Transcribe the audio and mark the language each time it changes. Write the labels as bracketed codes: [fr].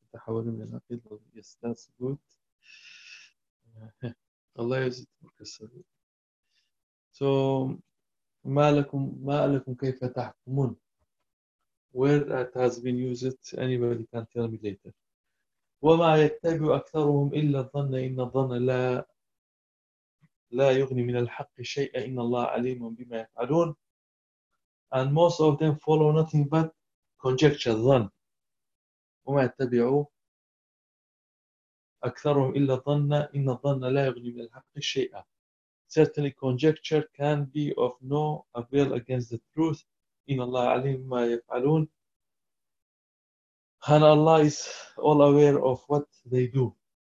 [ar] التحول من العقيد. [en] Yes, that's good. [ar] الله يجزيك الخير. [en] So [ar] ما لكم كيف تحكمون؟ [en] Where it has been used, anybody can tell me later. [ar] وما يتبع أكثرهم إلا الظن إن الظن لا يغني من الحق شيئا إن الله عليم بما يفعلون. [en] And most of them follow nothing but conjecture, ظن. [ar] وما يتبع أكثرهم إلا الظن إن الظن لا يغني من الحق شيئا. [en] Certainly conjecture can be of no avail against the truth. [ar] إن الله عليم ما يفعلون. [en] And Allah is all aware of what they do.